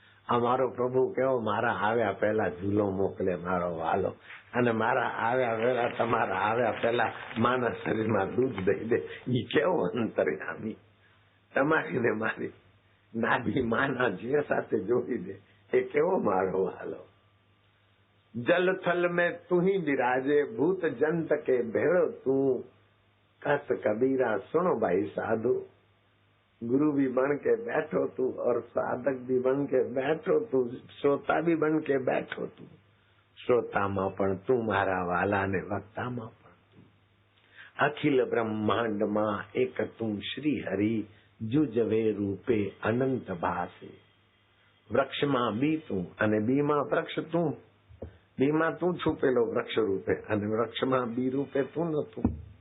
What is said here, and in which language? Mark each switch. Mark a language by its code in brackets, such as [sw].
[gu] આ મારો પ્રભુ કેવો મારા આવ્યા પહેલા ઝૂલો મોકલે મારો વાલો, અને મારા આવ્યા પહેલા તમારા આવ્યા પહેલા માના શરીરમાં દૂધ દઈ દે. ઈ કેવો અંતર્યામી, તમારી ને મારી નાભી માના જે સાથે જોડી દે એ કેવો મારો વાલો. [hi] જલ થલ મેં તું ही बिराजे, भूत जंत के भेड़ो तू, कस कबीरा सुनो भाई साधु, गुरु भी बन के बैठो तू और साधक भी बन के बैठो तू, श्रोता भी बन के बैठो तू. [gu] श्रोताમાં પણ તું મારા વાલા ને વક્તામાં પણ તું. અખિલ બ્રહ્માંડમાં એક તું શ્રી હરિ, જુજવે રૂપે અનંત ભાસે. વૃક્ષમાં બી તું અને બીમાં વૃક્ષ તું, બીમાં તું છુપેલો વૃક્ષ રૂપે અને વૃક્ષમાં બી રૂપે તું નતું.